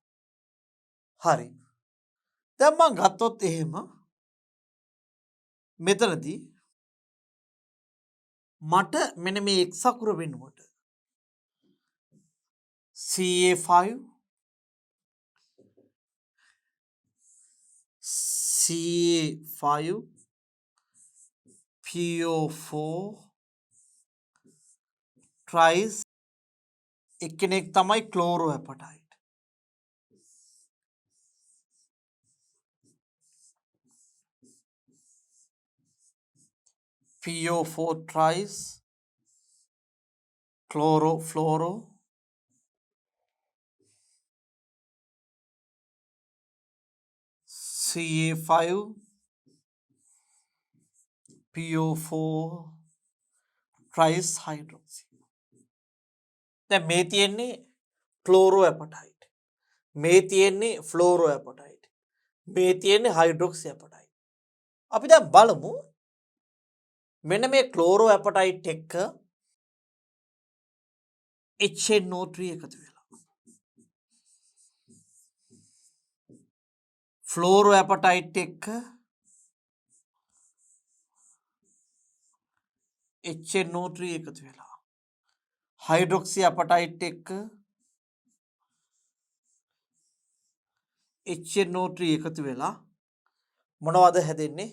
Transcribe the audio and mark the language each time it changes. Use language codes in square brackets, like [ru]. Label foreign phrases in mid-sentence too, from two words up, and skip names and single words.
[si] හරි. දැන් මම ගත්තොත් එහෙම මෙතනදී මට මෙන්න මේ x අකුර වෙනුවට CA5 PO4 tries එක්කෙනෙක් තමයි [en] chloro apatite. PO4 tries fluoro CA5 PO4 tries hydroxy. [si] දැන් මේ තියෙන්නේ [en] chloro apatite. [si] මේ තියෙන්නේ [en] fluoro apatite. [si] මේ තියෙන්නේ [en] hydroxy apatite. [si] අපි දැන් බලමු මෙන්න මේ [en] chloro apatite [si] එක්ක HNO3 එකතු වෙලා [en] fluoro apatite [si] එක්ක HNO3 එකතු වෙලා [en] hydroxy apatite [si] එක්ක HNO3 එකතු වෙලා මොනවද හැදෙන්නේ?